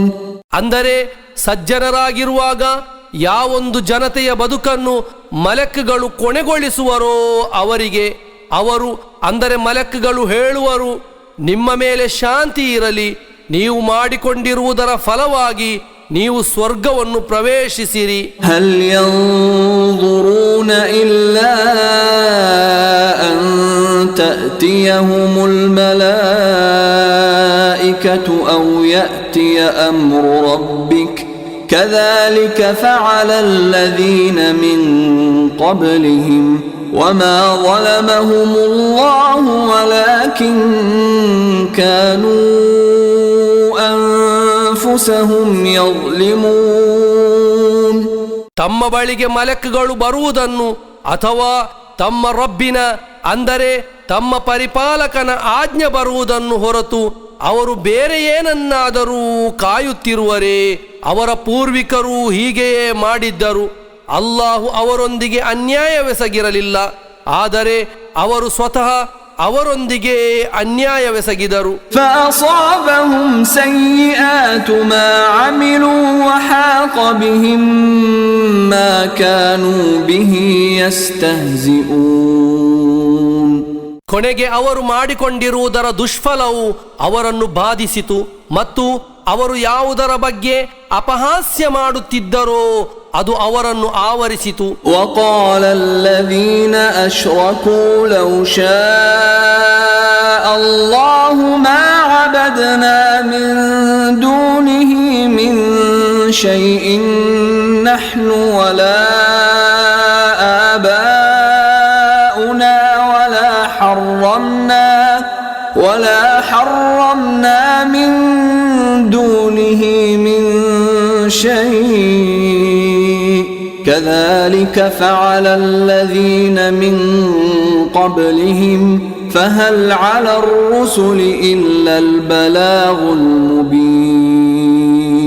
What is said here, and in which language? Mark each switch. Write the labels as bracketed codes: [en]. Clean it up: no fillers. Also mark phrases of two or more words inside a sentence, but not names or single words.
[kn] ಅಂದರೆ ಸಜ್ಜನರಾಗಿರುವಾಗ ಯಾವೊಂದು ಜನತೆಯ ಬದುಕನ್ನು ಮಲಕ್ಗಳು ಕೊನೆಗೊಳಿಸುವರೋ ಅವರಿಗೆ ಅವರು ಅಂದರೆ ಮಲಕ್ಗಳು ಹೇಳುವರು, ನಿಮ್ಮ ಮೇಲೆ ಶಾಂತಿ ಇರಲಿ, ನೀವು ಮಾಡಿಕೊಂಡಿರುವುದರ ಫಲವಾಗಿ ನೀವು ಸ್ವರ್ಗವನ್ನು ಪ್ರವೇಶಿಸಿರಿ. [ar] هل ينظرون إلا أن تأتيهم الملائكة أو يأتي أمر ربك ಕذلك فعل الذين من قبلهم وما ظلمهم الله ولكن كانوا أنفسهم يظلمون. [kn] ತಮ್ಮ ಬಳಿಗೆ ಮಲಕ್ಗಳು ಬರುವುದನ್ನು ಅಥವಾ ತಮ್ಮ ರಬ್ಬಿನ ಅಂದರೆ ತಮ್ಮ ಪರಿಪಾಲಕನ ಆಜ್ಞೆ ಬರುವುದನ್ನು ಹೊರತು ಅವರು ಬೇರೆ ಏನನ್ನಾದರೂ ಕಾಯುತ್ತಿರುವರೇ? ಅವರ ಪೂರ್ವಿಕರು ಹೀಗೆಯೇ ಮಾಡಿದ್ದರು. ಅಲ್ಲಾಹು ಅವರೊಂದಿಗೆ ಅನ್ಯಾಯವೆಸಗಿರಲಿಲ್ಲ, ಆದರೆ ಅವರು ಸ್ವತಃ ಅವರೊಂದಿಗೆ ಅನ್ಯಾಯವೆಸಗಿದರು. [ar] فأصابهم سيئات ما عملوا وحاق بهم ما كانوا به يستهزئون. [kn] ಕೊನೆಗೆ ಅವರು ಮಾಡಿಕೊಂಡಿರುವುದರ ದುಷ್ಫಲವು ಅವರನ್ನು ಬಾಧಿಸಿತು ಮತ್ತು ಅವರು ಯಾವುದರ ಬಗ್ಗೆ ಅಪಹಾಸ್ಯ ಮಾಡುತ್ತಿದ್ದರೋ ಅದು ಅವರನ್ನು ಆವರಿಸಿತು. [ar] وقال الذين أشركوا لو شاء الله ما عبدنا من دونه من شيء نحن ولا آباؤنا ولا حرمنا من دونه من شيء كذلك فعل الذين من قبلهم فهل على الرسل إلا البلاغ المبين.